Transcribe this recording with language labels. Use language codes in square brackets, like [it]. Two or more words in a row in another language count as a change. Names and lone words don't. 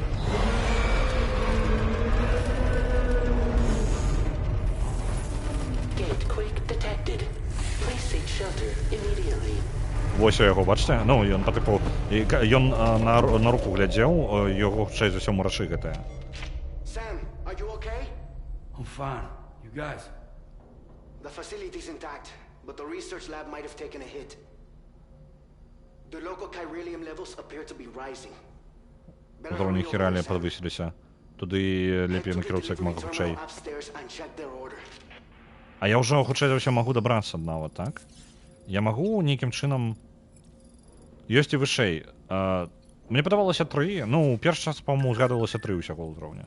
[be] Вось у яго, бачыце? Ён па тыпу... Ён на руку глядзеў, яго хутчэй за ўсё мурашы гэтыя. [en] Sam, are you okay? I'm fine. You guys? The facility's intact, but the research lab might have taken a hit. The local chiralium levels appear to be rising. [be] Узроўні хіралія падвысіліся. Туды лепей накіроўся як мага хутчэй. А я ўжо хутчэй за ўсё магу дабрацца нават, так? Я магу нейкім чынам... Ёсць і вышэй. Мне падавалася 3, першы час, па-моему, згадывалася 3 усяго ўзроўня.